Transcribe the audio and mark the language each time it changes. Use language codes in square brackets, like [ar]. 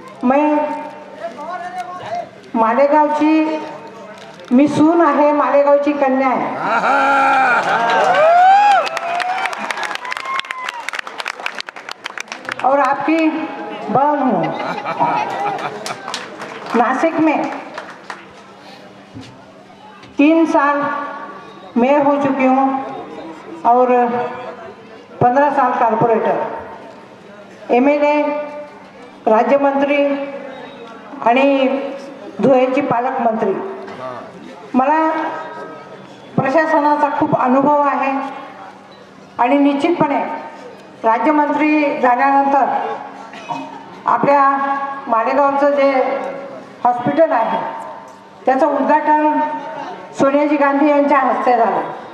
[mr] मैं मालेगावची मी सून आहे, मालेगावची कन्या आहे [hi] और आपकी बहन हूँ। नासिक में 3 साल मेयर हो चुकी हूँ और 15 साल कॉर्पोरेटर, MLA, राज्यमंत्री [mr] आणि धुळ्याची पालकमंत्री। मला प्रशासनाचा खूप अनुभव आहे आणि निश्चितपणे राज्यमंत्री झाल्यानंतर आपल्या मालेगावचं जे हॉस्पिटल आहे त्याचं उद्घाटन सोनियाजी गांधी यांच्या हस्ते झालं।